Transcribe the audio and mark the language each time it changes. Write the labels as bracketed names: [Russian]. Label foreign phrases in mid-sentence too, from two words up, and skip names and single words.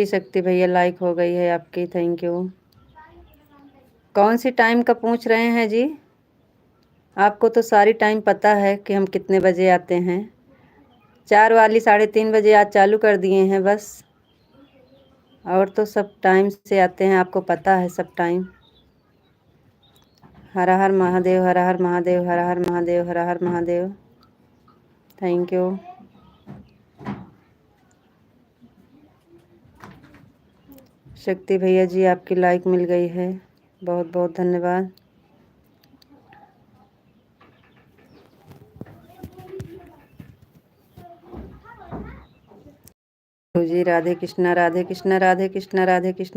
[Hindi] शक्ति भैया लाइक हो गई है आपकी, [English] thank you. [Hindi] कौन सी टाइम का पूछ रहे हैं जी? आपको तो सारी टाइम पता है कि हम कितने बजे आते हैं। 4 वाली 3:30 बजे आज चालू कर दिए हैं बस। और तो सब टाइम से आते हैं, आपको पता है सब टाइम। हर हर महादेव हर हर महादेव हर हर महादेव हर हर महादेव। [English] thank you. [Hindi] शक्ति भैया जी आपकी लाइक मिल गई है, बहुत बहुत धन्यवाद। जी राधे कृष्णा राधे कृष्णा राधे कृष्णा राधे कृष्णा।